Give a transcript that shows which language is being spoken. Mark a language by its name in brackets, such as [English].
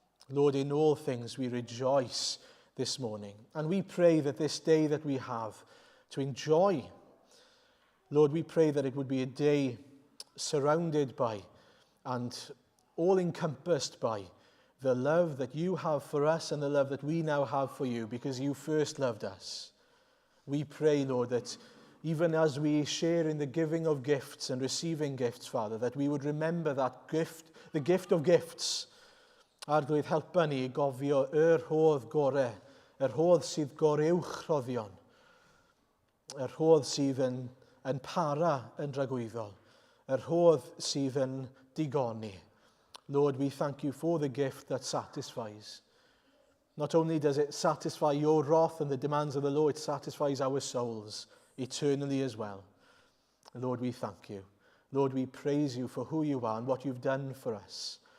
[English] Lord, in all things we rejoice this morning, and we pray that this day that we have to enjoy, Lord, we pray that it would be a day surrounded by and all encompassed by the love that you have for us and the love that we now have for you, because you first loved us. We pray, Lord, that even as we share in the giving of gifts and receiving gifts, Father, that we would remember that gift, the gift of gifts. [Welsh] Arglwydd, helpa ni gofio rhodd gore, rhodd sydd goreuwchroddion, rhodd sydd yn para yn rhagwyddol, rhodd sydd yn digoni. [English] Lord, we thank you for the gift that satisfies. Not only does it satisfy your wrath and the demands of the law, it satisfies our souls eternally as well. Lord, we thank you. Lord, we praise you for who you are and what you've done for us.